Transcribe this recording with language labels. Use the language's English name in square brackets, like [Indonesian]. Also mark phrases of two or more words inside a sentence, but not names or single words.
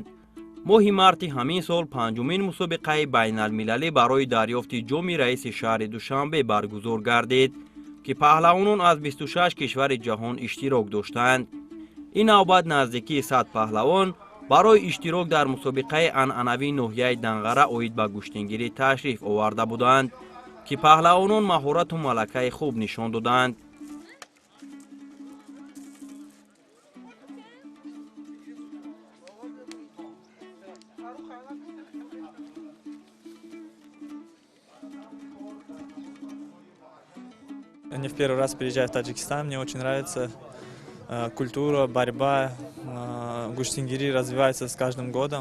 [Tajik] ماه مارت همین سال پنجمین مسابقه بین المللی برای دریافت جام رئیس شهر دوشنبه برگزار گردید که پهلوانان از 26 کشور جهان اشتراک داشتند. این نوبت نزدیکی 100 پهلوان برای اشتراک در مسابقه عنعنوی ناحیه دنغره عاید به گوشتینگیری تشریف آورده بودند که پهلوانان مهارت و ملکه خوب نشان دادند. [Russian] Не в первый раз приезжаю в Таджикистан, мне очень нравится культура, борьба, гуштингири развивается с каждым годом.